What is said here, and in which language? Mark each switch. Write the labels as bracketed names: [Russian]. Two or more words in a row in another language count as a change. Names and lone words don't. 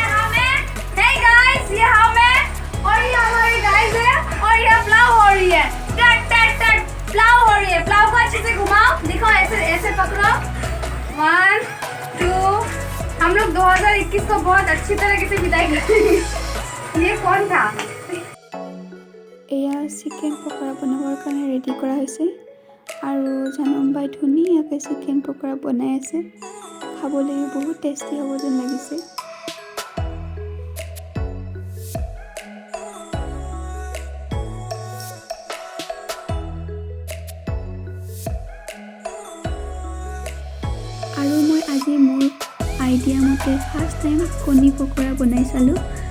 [English] Hey guys, [Hindi] ये हमें और ये हमारी गाइस है और ये पुलाव हो रही है। टट टट टट पुलाव हो रही है। पुलाव को अच्छे से घुमाओ, दिखो ऐसे ऐसे पकड़ो। 1 2 हम लोग 2021 को बहुत अच्छी तरीके से विदाई करेंगे। ये कौन था? [Assamese] এয়া চিকেন পকৰা বনাবৰ কাৰণে ৰেডি কৰা হৈছে আৰু জানম বাই ধুনীয়াকৈ চিকেন পকৰা বনাই আছে। খাবলৈ বহুত টেষ্টি হ'ব যেন লাগিছে। আৰু মই আজি মোৰ আইডিয়া মতে [English] first time [Assamese] কণী পকৰা বনাই চালোঁ।